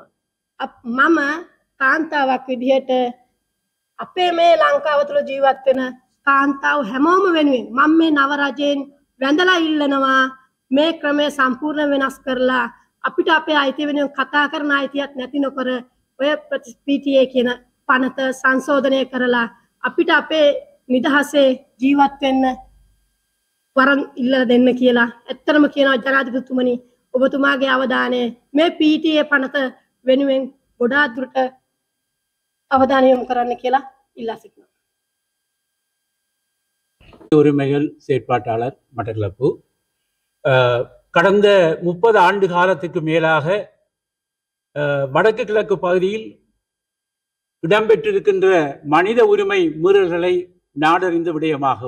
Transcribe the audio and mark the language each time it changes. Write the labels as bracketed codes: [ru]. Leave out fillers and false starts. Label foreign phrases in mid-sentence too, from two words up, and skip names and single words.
[si] මම කාන්තාවක් විදිහට අපේ මේ ලංකාව තුළ ජීවත් වෙන කාන්තාව හැමෝම වෙනුවෙන් මම මේ නව රජයෙන් වැඳලා ඉල්ලනවා මේ ක්‍රමය සම්පූර්ණ වෙනස් කරලා අපිට අපේ අයිතිය වෙනුවෙන් කතා කරන අයිතියක් නැති නොකර ඔය PTA කියන පනත සංශෝධනය කරලා අපිට අපේ නිදහසේ ජීවත් වෙන්න වරන් ඉල්ලලා දෙන්න කියලා. ඇත්තටම කියනවා ජනාධිපතිතුමනි ඔබතුමාගේ අවධානය මේ PTA පනත වෙනුවෙන් ගොඩාක් දුරට அவதானி යොමு කරන්න කියලා ඉල්ලා සිටිනවා. [ta] உரிமைகள் செயற்பாட்டாளர் மட்டக்களப்பு. கடந்த 30 ஆண்டு காலத்துக்கு மேலாக வடக்கு கிழக்கு பகுதியில் இடம்பெற்றிருக்கின்ற மனித உரிமை மீறல்களை நாடறிந்த விடயமாகும்.